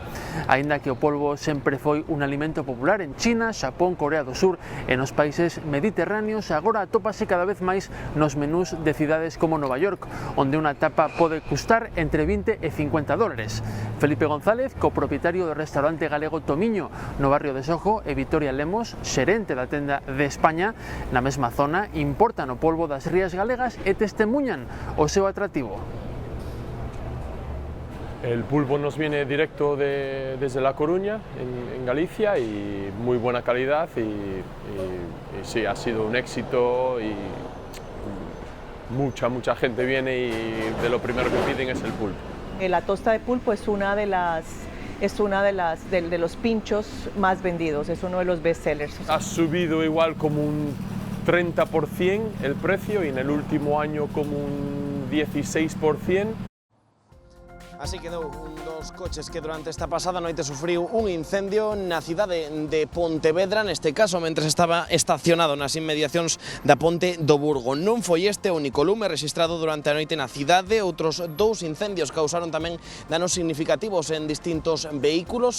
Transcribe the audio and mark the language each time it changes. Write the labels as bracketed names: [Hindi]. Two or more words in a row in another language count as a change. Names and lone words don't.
[Galician] Aínda que o polvo sempre foi un alimento popular en China, Xapón, Corea do Sur e nos países mediterráneos, agora atópase cada vez máis nos menús de cidades como Nova York, onde unha tapa pode custar entre 20 e 50 dólares. Felipe González, copropietario do restaurante galego Tomiño no barrio de Sojo, e Victoria Lemos, xerente da tenda de España na mesma zona, importan o polvo das rías galegas e testemuñan o seu atractivo. [Spanish] El pulpo nos viene directo desde La Coruña, en Galicia, y muy buena calidad y sí, ha sido un éxito y mucha gente viene y de lo primero que piden es el pulpo. La tosta de pulpo es una de los pinchos más vendidos, es uno de los bestsellers. Ha subido igual como un 30% el precio y en el último año como un 16%. [Galician] Así quedou un dos coches que durante esta pasada noite sufriu un incendio na cidade de Pontevedra, neste caso mentres estaba estacionado nas inmediacións da Ponte do Burgo. Non foi este o único lume rexistrado durante a noite na cidade, outros 2 incendios causaron tamén danos significativos en distintos vehículos.